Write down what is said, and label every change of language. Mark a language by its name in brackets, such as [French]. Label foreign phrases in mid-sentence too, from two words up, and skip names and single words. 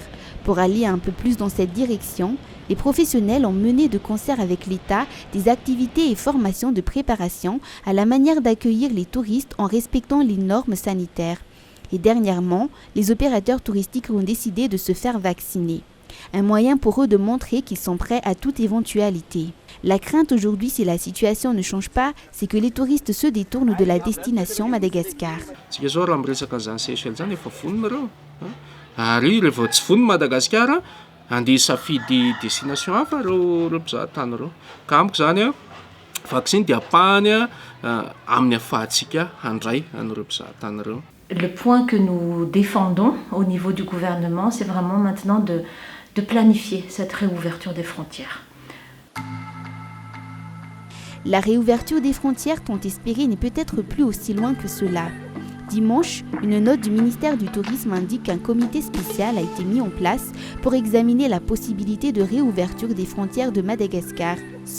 [French] Pour aller un peu plus dans cette direction, les professionnels ont mené de concert avec l'État des activités et formations de préparation à la manière d'accueillir les touristes en respectant les normes sanitaires. Et dernièrement, les opérateurs touristiques ont décidé de se faire vacciner. Un moyen pour eux de montrer qu'ils sont prêts à toute éventualité. La crainte aujourd'hui, si la situation ne change pas, c'est que les touristes se détournent de la destination Madagascar. [Malagasy] Ary rehefa tsy vonona Madagasikara andeha safidy destination hafa reo mpizahatany reo. Ka amiko zany vaksiny dia apahany amin'ny afahantsika handray an'ireo mpizahatany reo. [French] Le point que nous défendons au niveau du gouvernement, c'est vraiment maintenant de planifier cette réouverture des frontières. La réouverture des frontières tant espérée n'est peut-être plus aussi loin que cela. Dimanche, une note du ministère du Tourisme indique qu'un comité spécial a été mis en place pour examiner la possibilité de réouverture des frontières de Madagascar.